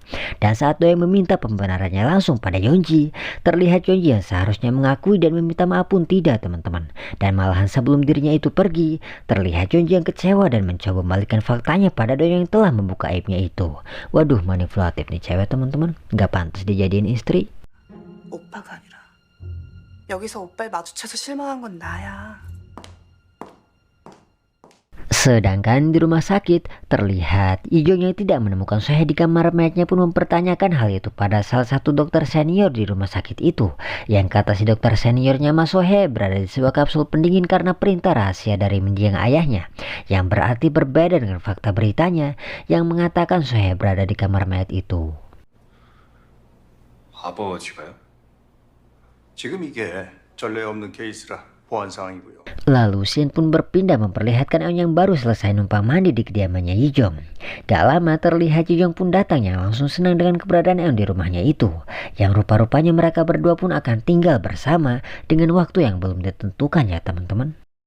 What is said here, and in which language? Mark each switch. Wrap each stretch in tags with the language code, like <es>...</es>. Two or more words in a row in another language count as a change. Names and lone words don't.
<id>Dan saat Doyoung meminta pembenarannya langsung pada Yeonji, terlihat Yeonji yang seharusnya mengakui dan meminta maaf pun tidak teman-teman. Dan malahan sebelum dirinya itu pergi, terlihat Yeonji yang kecewa dan mencoba membalikkan faktanya pada Doyoung yang telah membuka aibnya itu. Waduh, manipulatif nih cewek teman-teman, gak pantas dijadiin istri.</id> <ko>오빠가 아니라 여기서 오빠를 마주쳐서 실망한 건 나야.</ko> <id>Sedangkan di rumah sakit, terlihat Ijong yang tidak menemukan Sohee di kamar mayatnya pun mempertanyakan hal itu pada salah satu dokter senior di rumah sakit itu. Yang kata si dokter seniornya Mas Sohee berada di sebuah kapsul pendingin karena perintah rahasia dari mendiang ayahnya. Yang berarti berbeda dengan fakta beritanya yang mengatakan Sohee berada di kamar mayat itu.</id> <ko>아버지가요? 지금 이게 전례 없는 케이스라 보안 상황이고요.</ko> <id>Lalu Shin pun berpindah memperlihatkan Eun yang baru selesai numpang mandi di kediamannya Yijong. Gak lama terlihat Yijong pun datang yang langsung senang dengan keberadaan Eun di rumahnya itu. Yang rupa-rupanya mereka berdua pun akan tinggal bersama dengan waktu yang belum ditentukan ya teman-teman.</id>